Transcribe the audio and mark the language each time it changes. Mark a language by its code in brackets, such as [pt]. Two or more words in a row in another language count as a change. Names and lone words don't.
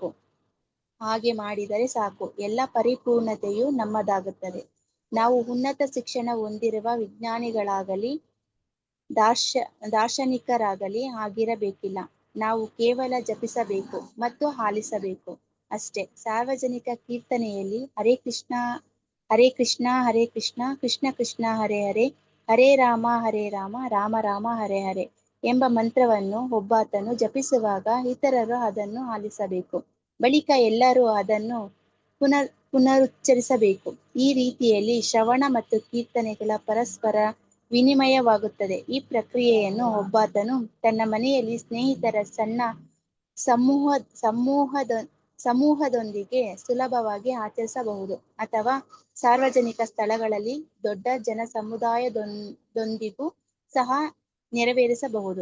[kn] ಹಾಗೆ ಮಾಡಿದರೆ ಸಾಕು, ಎಲ್ಲ ಪರಿಪೂರ್ಣತೆಯು ನಮ್ಮದಾಗುತ್ತದೆ. ನಾವು ಉನ್ನತ ಶಿಕ್ಷಣ ಹೊಂದಿರುವ ವಿಜ್ಞಾನಿಗಳಾಗಲಿ ದಾರ್ಶನಿಕರಾಗಲಿ ಆಗಿರಬೇಕಿಲ್ಲ. ನಾವು ಕೇವಲ ಜಪಿಸಬೇಕು ಮತ್ತು ಆಲಿಸಬೇಕು ಅಷ್ಟೇ. ಸಾರ್ವಜನಿಕ ಕೀರ್ತನೆಯಲ್ಲಿ [sa] ಹರೇ ಕೃಷ್ಣ ಹರೇ ಕೃಷ್ಣ ಹರೇ ಕೃಷ್ಣ ಕೃಷ್ಣ ಕೃಷ್ಣ ಹರೇ ಹರೇ ಹರೇ ರಾಮ ರಾಮ ರಾಮ ಹರೇ ಹರೇ [kn] ಎಂಬ ಮಂತ್ರವನ್ನು ಒಬ್ಬಾತನು ಜಪಿಸುವಾಗ ಇತರರು ಅದನ್ನು ಆಲಿಸಬೇಕು. ಬಳಿಕ ಎಲ್ಲರೂ ಅದನ್ನು ಪುನರುಚ್ಚರಿಸಬೇಕು. ಈ ರೀತಿಯಲ್ಲಿ ಶ್ರವಣ ಮತ್ತು ಕೀರ್ತನೆಗಳ ಪರಸ್ಪರ ವಿನಿಮಯವಾಗುತ್ತದೆ. ಈ ಪ್ರಕ್ರಿಯೆಯನ್ನು ಒಬ್ಬಾತನು ತನ್ನ ಮನೆಯಲ್ಲಿ ಸ್ನೇಹಿತರ ಸಣ್ಣ ಸಮೂಹದೊಂದಿಗೆ ಸುಲಭವಾಗಿ ಆಚರಿಸಬಹುದು, ಅಥವಾ ಸಾರ್ವಜನಿಕ ಸ್ಥಳಗಳಲ್ಲಿ ದೊಡ್ಡ ಜನಸಮುದಾಯದೊಂದಿಗೂ ಸಹ ನೆರವೇರಿಸಬಹುದು.